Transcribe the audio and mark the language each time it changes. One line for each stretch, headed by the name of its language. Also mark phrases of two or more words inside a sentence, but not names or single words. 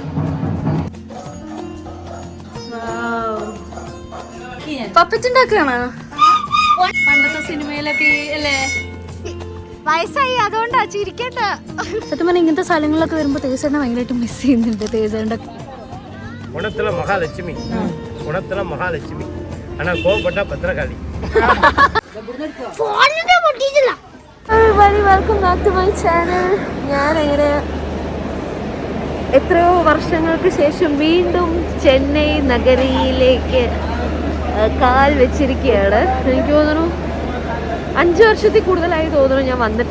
Malayalam: പപ്പറ്റ് ഉണ്ടാക്കുകയാണോ പണ്ടത്തെ സിനിമയിലൊക്കെ അല്ലേ? വയസ്സായി അതുകൊണ്ടാ ചിരിക്കണ്ട. സത്യം പറഞ്ഞാൽ ഇങ്ങനത്തെ സ്ഥലങ്ങളിലൊക്കെ വരുമ്പോ തേജേട്ടനെ ഭയങ്കരമായിട്ട് മിസ് ചെയ്യുന്നുണ്ട്. തേജേട്ടന്റെ
Tamil: குணத்துல மகாலட்சுமி, குணத்துல மகாலட்சுமி, ஆனா கோபப்பட்டா பத்திரகாளி.
English: welcome back to my channel.
Malayalam: ഞാനങ്ങനെ എത്രയോ വർഷങ്ങൾക്ക് ശേഷം വീണ്ടും ചെന്നൈ നഗരിയിലേക്ക് കാൽ വെച്ചിരിക്കുകയാണ്. എനിക്ക് തോന്നുന്നു 5 വർഷത്തിൽ കൂടുതലായി തോന്നുന്നു ഞാൻ വന്നിട്ട്.